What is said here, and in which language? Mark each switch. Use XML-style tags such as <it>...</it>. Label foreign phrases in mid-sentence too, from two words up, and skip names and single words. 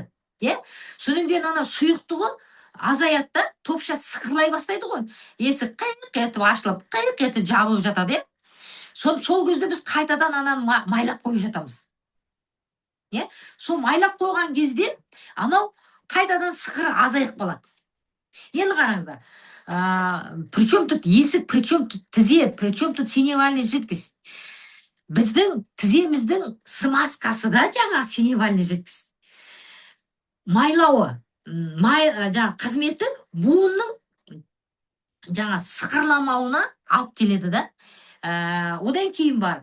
<kk>Содан кейін ана сұйықтығы азаяды да, топша сықырлай бастайды ғой. Есік қиық етіп ашылып, қиық етіп жабылып жатады. Сол кезде біз қайтадан ананы майлап қойып жатамыз. Сол майлап қойған кезде анау қайтадан сықыры азайып қалады. Енді қараңыздар.</kk> <ru>Причем тут есік, причем тут тізе, причем тут синевальный жидкость.</ru> <kk>Біздің тіземіздің смазкасы да жаңа</kk> <ru>синевальный жидкость.</ru> <kk>Майлауы, жаңа қызметі буынның жаңа сықырламауына алып келеді да. Одан кейін бар.</kk>